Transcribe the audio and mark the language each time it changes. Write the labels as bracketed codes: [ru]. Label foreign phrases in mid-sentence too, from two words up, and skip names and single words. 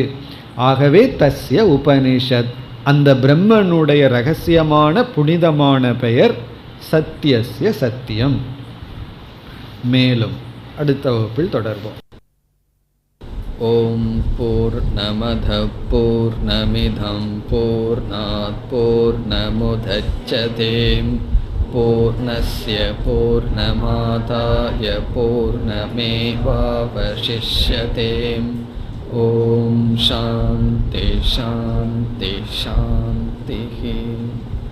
[ta] ஆகவே [sa] தஸ்ய உபனிஷத், [ta] அந்த பிரம்மனுடைய ரகசியமான புனிதமான பெயர் [sa] சத்தியஸ்ய சத்தியம். [ta] மேலும் அடுத்த வகுப்பில் தொடர்போம். [sa] ஓம் பூர்ணமத பூர்ணமிதம் பூர்ணாத் பூர்ணமுதச்யதே பூர்ணஸ்ய பூர்ணமாதாய பூர்ணமேவாவசிஷ்யதே. ஓம் சாந்தி சாந்தி சாந்தி.